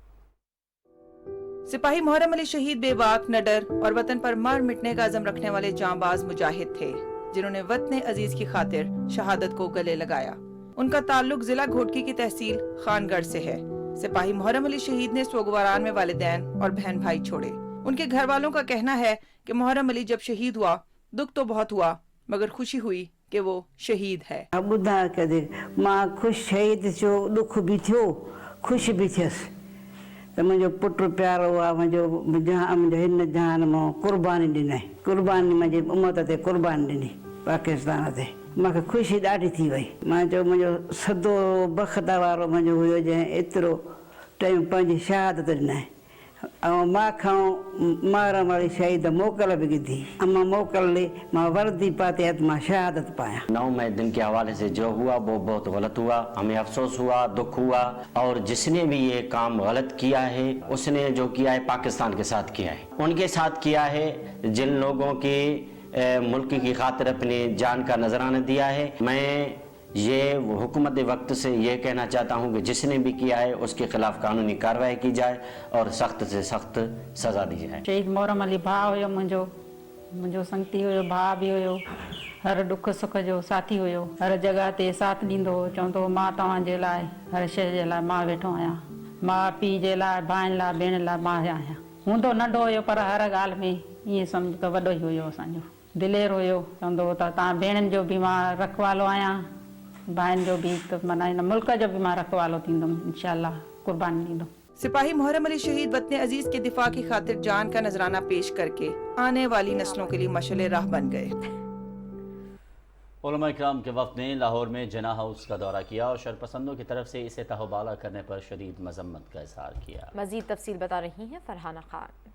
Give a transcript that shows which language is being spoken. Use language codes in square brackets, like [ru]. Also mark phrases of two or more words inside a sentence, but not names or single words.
[ur] سپاہی محرم علی شہید بےباک، نڈر اور وطن پر مر مٹنے کا عزم رکھنے والے جانباز مجاہد تھے، جنہوں نے وطن عزیز کی خاطر شہادت کو گلے لگایا. ان کا تعلق ضلع گھوٹکی کی تحصیل خانگڑھ سے ہے. سپاہی محرم علی شہید نے سوگواران میں والدین اور بہن بھائی چھوڑے. ان کے گھر والوں کا کہنا ہے کہ محرم علی جب شہید ہوا دکھ تو بہت ہوا، مگر خوشی ہوئی کہ وہ شہید ہے. [sd] ॿुधा कदे मां खुश शहीद थियो, दुख भी थियो, खुश भी थियसि त मुंहिंजो पुटु प्यारो आहे, मुंहिंजो हिन जहान मां कुर्बानी ॾिनई, कुर्बानी मुंहिंजी उमत ते कुर्बानी ॾिनी पाकिस्तान ते। मूंखे ख़ुशी ॾाढी थी वई। मां चयो मुंहिंजो सदो बख़्त वारो मुंहिंजो हुयो जंहिं एतिरो टाइम पंहिंजी शहादत ॾिनई। मां खां मारा मारी शहीद मोकल भी दी अम्मा मोकल ले मां वर्दी पाते हत मां शहादत पाया। [ur] 9 مئی دن کے حوالے سے جو ہوا وہ بہت غلط ہوا، ہمیں افسوس ہوا، دکھ ہوا، اور جس نے بھی یہ کام غلط کیا ہے اس نے جو کیا ہے پاکستان کے ساتھ کیا ہے، ان کے ساتھ کیا ہے جن لوگوں کی ملک کی خاطر اپنی جان کا نذرانہ دیا ہے. میں یہ حکومت وقت سے یہ کہنا چاہتا ہوں کہ جس نے بھی کیا ہے اس کے خلاف قانونی کارروائی کی جائے اور سخت سے سخت سزا دی جائے. [sd] शहीद मोहरम अली भाउ हुयो, मुंहिंजो संगती हुयो, भाउ बि हुयो, हर दुख सुख जो साथी हुयो, हर जगह ते साथ ॾींदो हो, चवंदो हो मां तव्हांजे लाइ हर शइ जे लाइ मां वेठो आहियां, माउ पीउ जे लाइ, भाइनि लाइ, भेण लाइ मां आहियां। हूंदो नंढो हुयो पर हर ॻाल्हि में ईअं सम्झ त वॾो ई हुयो, असांजो दिलेर हुयो। चवंदो हो त तव्हां भेणनि जो बि मां रखवालो आहियां, भाइनि जो भी, तो माना इन मुल्क जो भी मां रखवालो थींदुमि, इंशाअल्लाह कुर्बानी ॾींदुमि। [ur] سپاہی محرم علی شہید وطن عزیز کے دفاع کی خاطر جان کا نذرانہ پیش کر کے آنے والی نسلوں کے لیے مشعل راہ بن گئے. علما اکرام کے وفد نے لاہور میں جناح ہاؤس کا دورہ کیا اور شرپسندوں کی طرف سے اسے تہہ بالا کرنے پر شدید مذمت کا اظہار کیا. مزید تفصیل بتا رہی ہیں فرحانہ خان.